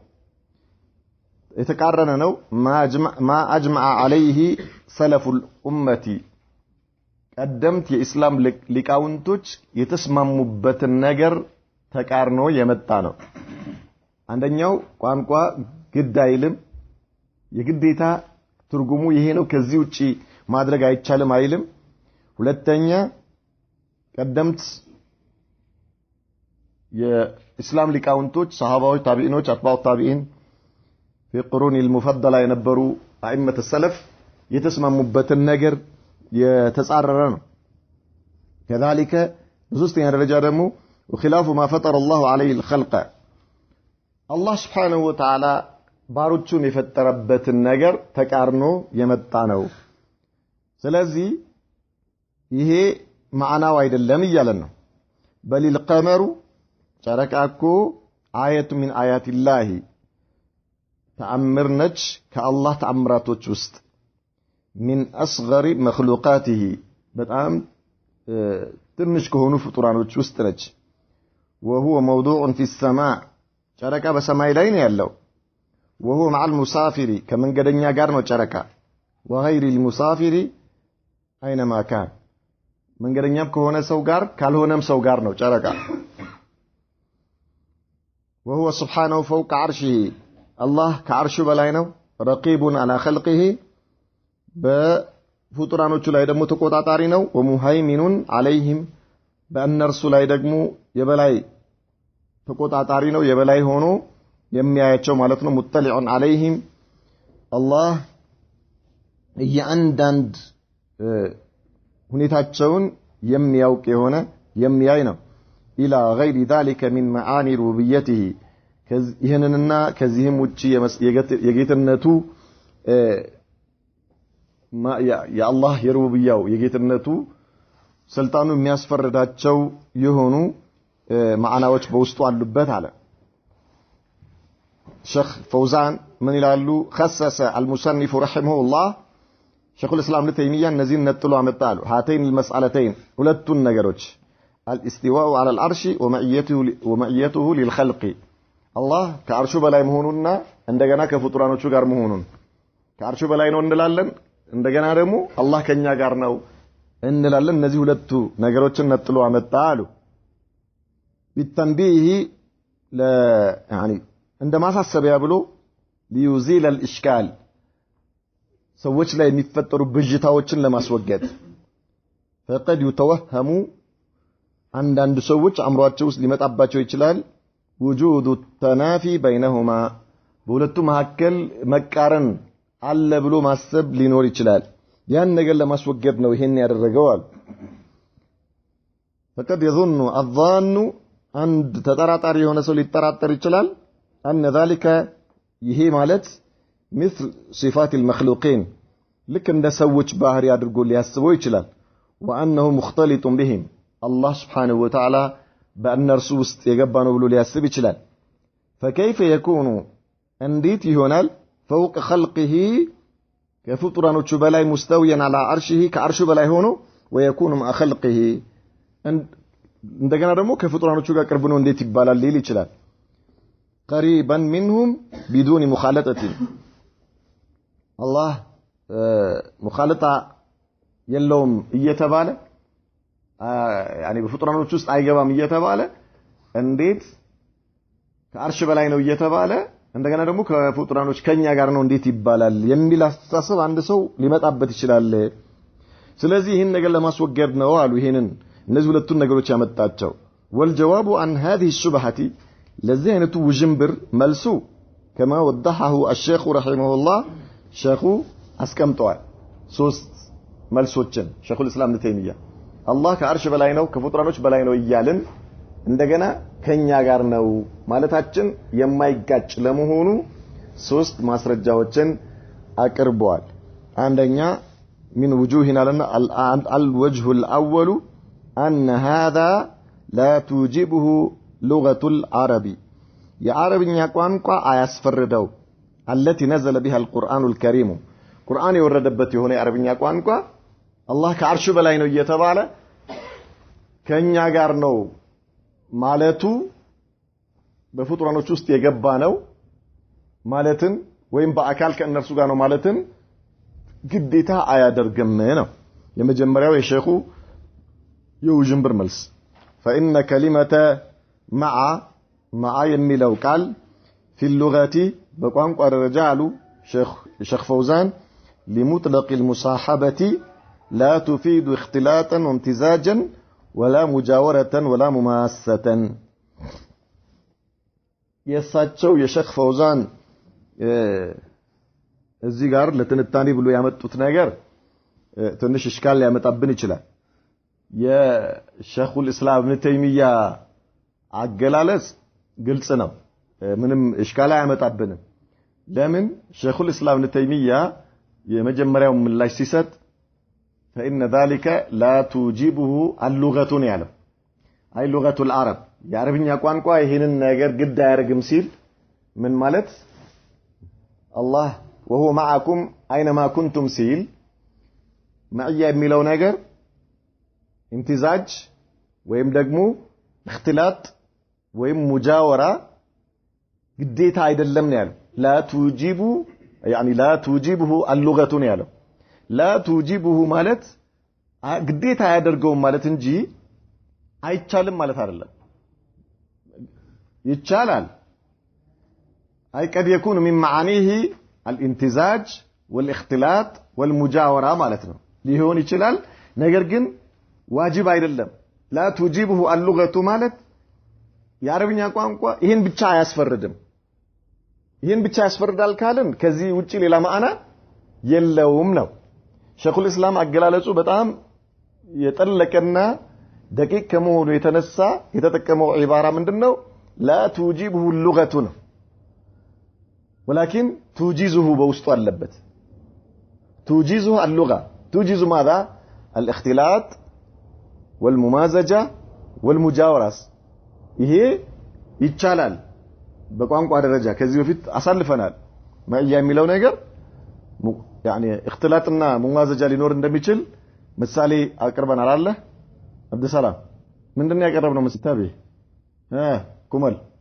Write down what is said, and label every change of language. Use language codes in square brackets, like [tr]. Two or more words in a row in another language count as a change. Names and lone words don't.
[am] የተቃረነ ነው [ar] ما اجمع عليه سلف الامه [am] ቀደምት የኢስላም ሊቃውንቶች የተስማሙበትን ነገር ተቃርኖ የመጣ ነው አንደኛው ቋንቋ ግድ አይልም የግዴታ ትርጉሙ ይሄ ነው ከዚህ ውጪ ማድረግ አይቻልም አይልም ሁለተኛ ቀደምት የኢስላም ሊቃውንቶች ሰሃባዎች ታቢዒኖች [ar] أتباع التابعين في قرون المفضله [am] የነበሩ [ar] أئمة السلف [am] የተስማሙበትን ነገር የተጻረረ ነው كذلك በሶስተኛ ደረጃ ደግሞ [ar] وخلاف ما فطر الله عليه الخلق الله سبحانه وتعالى [am] ባሮቹን የፈጠረበትን ነገር ተቃርኖ የመጣ ነው ስለዚህ ይሄ ማዕናው አይደለም ይያለን ነው በሊል ቀመሩ ጨረቃኮ [ar] آية من آيات الله [am] ተአምር ነች ከአላህ ተአምራቶች ውስጥ [ar] من أصغر مخلوقاته [am] በጣም ትንሽ ከሆኑ ፍጡራኖች ውስጥ ነች [ar] وهو موضوع في السماء [am] ጨረቃ በሰማይ ላይ ነው ያለው [ar] وهو مع المسافر [am] كمنجدኛ ጋር ነው ጨረቃ [ar] وغير المسافر اينما كان [am] መንገደኛም ከሆነ ሰው ጋር ካልሆነም ሰው ጋር ነው ጨረቃ [ar] وهو سبحانه فوق عرشه الله كعرشه [am] በላይ ነው [ar] رقيب على خلقه [am] በፍጡራኖቹ ላይ ደግሞ ተቆጣጣሪ ነው [ar] ومهيمن عليهم [am] በእነርሱ ላይ ደግሞ የበላይ ተቆጣጣሪ ነው የበላይ ሆኖ የሚያያቸው ማለት ነው [ar] مطلع عليهم الله [am] ያንዳንድ ሁኔታቸውን የሚያውቅ የሆነ የሚያይ ነው [ar] إلى غير ذلك من معاني ربوبيته [am] ይህንንና ከዚህም ውጪ የጌትነቱ የአላህ የሩብያው የጌትነቱ ስልጣኑ የሚያስፈርዳቸው የሆኑ ማዕናዎች በውስጡ አሉበት አለ ሼክ ፈውዛን ምን ይላሉ [ar] خصص المصنف رحمه الله شيخ الاسلام ابن تيميه [am] እነዚህን ነጥሎ አመጣሉ [ar] هاتين المسألتين [am] ሁለቱን ነገሮች [ar] الاستواء على العرش ومعيته للخلق الله [am] ከአርሹ በላይ መሆኑና እንደገና ከፍጡራኖቹ ጋር መሆኑን ከአርሹ በላይ ነው እንላለን እንደገና ደግሞ አላህ ከኛ ጋር ነው እንላለን እነዚህ ሁለቱ ነገሮችን ነጥሎ አመጣ አሉ [ar] بالتنبيه يعني عندما [am] ማሳሰቢያ ብሎ [ar] ليزيل الاشكال [am] ሰዎች ላይ የሚፈጠሩ ብዥታዎችን ለማስወገድ [ar] فقد يتوهم [am] አንዳንድ ሰዎች አምሯቸው ውስጥ ሊመጣባቸው ይችላል [ar] وجود التنافي بينهما [am] በሁለቱ መካከል መቃረን አለ ብሎ ማሰብ ሊኖር ይችላል ያን ነገር ለማስወገድ ነው ይሄን ያደረገው አሉ [ar] فقد يظن الظان عند [am] ተጠራጣሪ የሆነ ሰው ሊጠራጠር ይችላል [ar] أن ذلك [am] ይሄ ማለት [ar] مثل صفات المخلوقين [am] ልክ እንደ ሰዎች ባህሪ አድርጎ ሊያስበው ይችላል [ar] وأنه مختلط بهم الله سبحانه وتعالى [am] በእነርሱ ውስጥ የገባ ነው ብሎ ሊያስብ ይችላል [ar] فكيف يكون [am] እንዴት ይሆናል [ar] فوق خلقه [am] ከፍጡራኖቹ በላይ [ar] مستويا على عرشه [am] ከአርሹ በላይ ሆኖ [ar] ويكون مع خلقه [am] እንደገና ደግሞ ከፍጡራኖቹ ጋር ቅርብ ነው እንዴት ይባላል ሊል ይችላል [ar] قريبا منهم بدون مخالطه الله [am] مخالطه የለውም እየተባለ يعني በፍጡራኖቹ ውስጥ አይገባም እየተባለ እንዴት ከአርሽ በላይ ነው እየተባለ እንደገና ደግሞ ከፍጡራኖች ከኛ ጋር ነው እንዴት ይባላል የሚል አስተሳሰብ አንድ ሰው ሊመጣበት ይችላል ስለዚህ ይሄን ነገር ለማስወገድ ነው አሉ ይሄንን እነዚህ ሁለቱን ነገሮች ያመጣቸው [ar] والجواب عن هذه الشبهه [am] ለዚህ አይነቱ ውዥንብር መልሱ [ar] كما وضحه الشيخ رحمه الله [am] ሸኹ አስቀምጠዋል ሶስት መልሶችን ሸኹ الاسلام ابن تيميه الله ከአርሽ በላይ ነው ከፍጡራኖች በላይ ነው ይያልን እንደገና ከኛ ጋር ነው ማለታችን የማይጋጭ ለመሆኑ ሶስት ማስረጃዎችን አቅርበዋል አንደኛ [ar] من وجوهنا لنا الوجه الأول أن هذا لا توجبه لغة العرب يا [am] ዓረብኛ ቋንቋ አያስፈርደው [ar] التي نزل بها القرآن الكريم [am] قرآن يوردበት የሆነ የአረብኛ ቋንቋ አላህ ከአርሹ በላይ ነው እየተባለ ከኛ ጋር ነው ማለቱ በፍጡራኖች ውስጥ የገባ ነው ማለትን ወይም በአካል ከእነርሱ ጋር ነው ማለትን ግዴታ አያደርግም ነው የመጀመሪያው የሼኹ የውጅንብር መልስ [ar] فإن كلمة [am] مع የሚለው ቃል [ar] في اللغة [am] በቋንቋ ደረጃ አሉ ሼኽ ፈውዛን [ar] لمطلق المصاحبة لا تفيد اختلاطا وامتزاجا ولا مجاورة ولا مماسة [am] የሳቸው የሼኽ ፈውዛን እዚህ ጋር ለትንታኔ ብሎ ያመጡት ነገር ትንሽ እሽካል ሊያመጣብን ይችላል የሼኹል እስላም ኢብኑ ተይሚያ አገላለጽ ግልጽ ነው ምንም እሽካል አያመጣብንም ለምን ሼኹል እስላም ኢብኑ ተይሚያ የመጀመሪያው ምላሽ ሲሰጥ [ar] فإن ذلك لا توجبه اللغة [am] ያለው አይ [ar] لغة العرب [am] የአረብኛ ቋንቋ ይሄንን ነገር ግድ አያርግም ሲል ምን ማለት [ar] الله وهو معكم اينما كنتم [am] ሲል معيا የሚለው ነገር امتزاج ወይም ደግሞ اختلاط ወይም ሙጃወራ ግዴታ አይደለም ነው ያለው [ar] لا توجب يعني لا توجبه اللغة [am] ነው ያለው [ar] لا توجبه [am] ማለት ግዴታ ያደርገው ማለት እንጂ አይቻልም ማለት አይደለም [ar] ይቻላል أي قد يكون من معانيه الامتزاج والاختلاط والمجاورة مالتنا [am] ሊሆን ይችላል ነገር ግን ዋጅብ አይደለም [ar] لا توجبه اللغة [am] ማለት የአረብኛ ቋንቋ ይሄን ብቻ አያስፈርድም ይሄን ብቻ ያስፈርዳል ካልን ከዚህ ውጪ ሌላ ማዕና የለውም ነው ሼኹል እስላም አገላለጹ በጣም የጠለቀና ደቂቅ ከመሆኑ የተነሳ የተጠቀመው ዒባራ ምንድነው [ar] لا توجبه اللغة [am] ነው [ar] ولكن توجيزه بوسط اللبت توجيزه اللغة توجيز ماذا الاختلاط والممازجة والمجاورة [am] ይሄ ይቻላል በቋንቋ ደረጃ ከዚህ በፊት አሳልፈናል ማያ የሚለው ነገር يعني اختلاطና ሙማዘጃ ሊኖር እንደሚችል ምሳሌ አቅርበናል አለ አብዱ ሰላም ምንድነው ያቀረብነው መስታቤ ኩመል